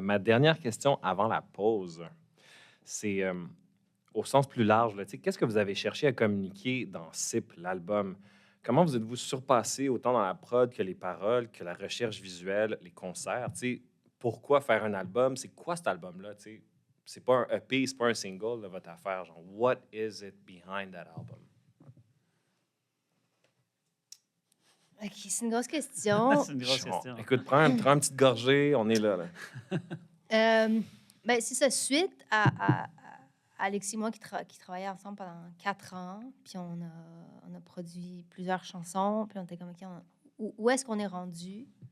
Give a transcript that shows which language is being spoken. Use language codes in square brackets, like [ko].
[fr] Ma dernière question avant la pause, c'est au sens plus large. Qu'est-ce que vous avez cherché à communiquer dans SIP, l'album? Comment vous êtes-vous surpassé autant dans la prod que les paroles, que la recherche visuelle, les concerts? Pourquoi faire un album? C'est quoi cet album-là? C'est pas un EP, c'est pas un single de votre affaire. [en] Genre, what is it behind that album? [fr] OK, c'est une grosse question. C'est une grosse question. Écoute, prends une petite gorgée, on est là. Ben, c'est ça. Suite à Alexis et moi qui travaillaient ensemble pendant 4 ans, puis on a produit plusieurs chansons, puis on était comme, OK, où est-ce qu'on est rendu?